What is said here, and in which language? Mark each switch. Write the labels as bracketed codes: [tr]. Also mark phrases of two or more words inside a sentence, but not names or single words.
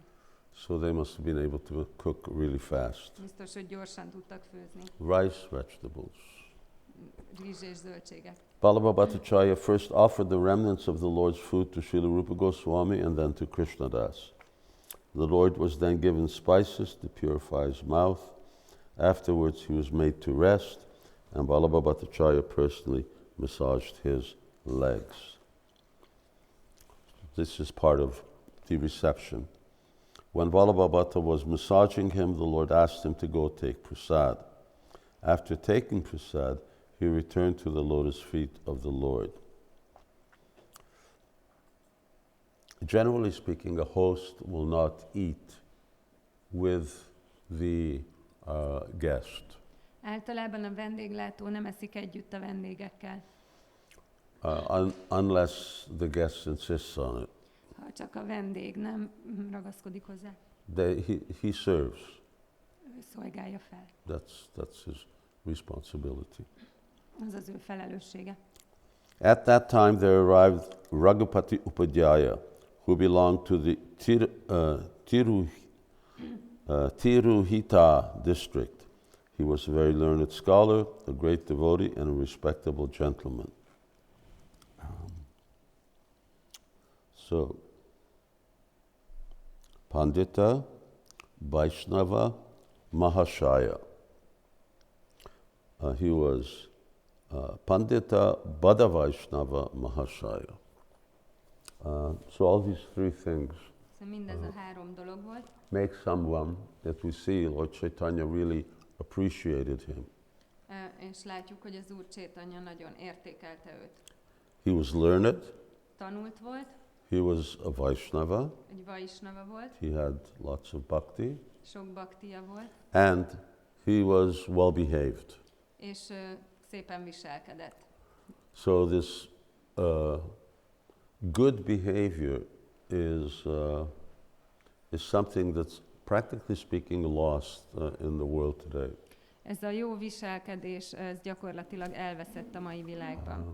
[en] So they must have been able to cook really fast. [hu] Biztos, hogy gyorsan tudtak főzni. [en] Rice, vegetables. [hu] rizs és zöldségek. [en] Vallabha Bhattacharya first offered the remnants of the Lord's food to Srila Rūpa Gosvāmī and then to Krishnadas. The Lord was then given spices to purify his mouth. Afterwards he was made to rest, and Vallabha Bhattacharya personally massaged his legs. This is part of the reception. When Vallabha Bhatta was massaging him, the Lord asked him to go take prasad. After taking prasad, he returned to the lotus feet of the Lord. Generally speaking, a host will not eat with the guest. [hu] Általában a vendéglátó nem eszik együtt a vendégekkel, [en] Unless the guest insists on it. [hu] ha csak a vendég nem ragaszkodik hozzá. [en] He serves. [hu] Ő szolgálja fel. [en] That's his responsibility. [hu] Az az ő felelőssége. [en] At that time there arrived Raghupati Upadhyaya, who belonged to the Tiruhita district. He was a very learned scholar, a great devotee, and a respectable gentleman. So, Pandita Vaishnava Mahashaya. He was Pandita Bada Vaishnava Mahashaya. So all these three things [hu] Szóval mindez a három dolog volt. [en] make someone that we see Lord Caitanya really appreciated him. [hu] És látjuk, hogy az Úr Caitanya nagyon értékelte őt. [en] He was learned, [hu] Tanult volt, [en] he was a Vaishnava, [hu] egy vaisnava volt, [en] he had lots of bhakti, [hu] sok baktia volt, [en] and he was well behaved. [hu] és szépen viselkedett. [en] So this good behavior is something that's practically speaking lost in the world today. [hu] Ez a jó viselkedés, ez gyakorlatilag elveszett a mai világban.